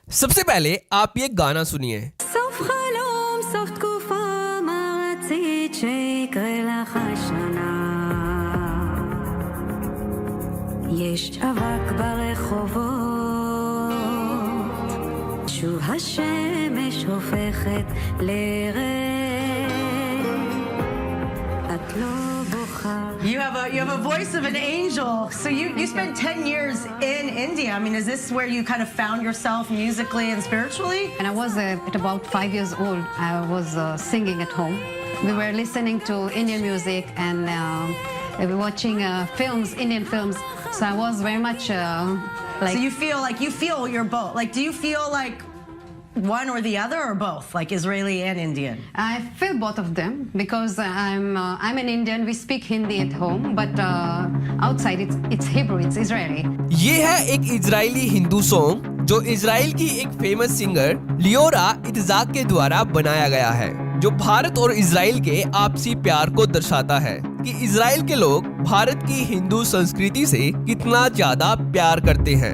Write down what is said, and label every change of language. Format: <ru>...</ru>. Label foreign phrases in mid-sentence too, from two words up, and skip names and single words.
<hi>सबसे पहले आप ये गाना सुनिए।</hi> <he>סוף חלום, סוף תקופה, מה רצית שיקרה לך השנה? יש אבק ברחובות, שוב השמש הופכת לרד, את לא בוכה.</he> <en>You have a voice of an angel. So you spent 10 years in India. I mean, is this where you kind of found yourself musically and spiritually? When I was at about 5 years old, I was singing at home. We were listening to Indian music and we were watching films, Indian films. So I was very much like. So you feel you're both. Like, do you feel like one or the other or both, like Israeli and Indian? I feel both of them because I'm an Indian. We speak Hindi at home, but outside it's Hebrew, it's Israeli.</en> <hi>ये है एक इजरायली हिंदू सॉन्ग जो इजराइल की एक</hi> <en>famous singer</en> <hi>लियोरा इत्जाक के द्वारा बनाया गया है, जो भारत और इजराइल के आपसी प्यार को दर्शाता है कि इजराइल के लोग भारत की हिंदू संस्कृति से कितना ज्यादा प्यार करते हैं।</hi>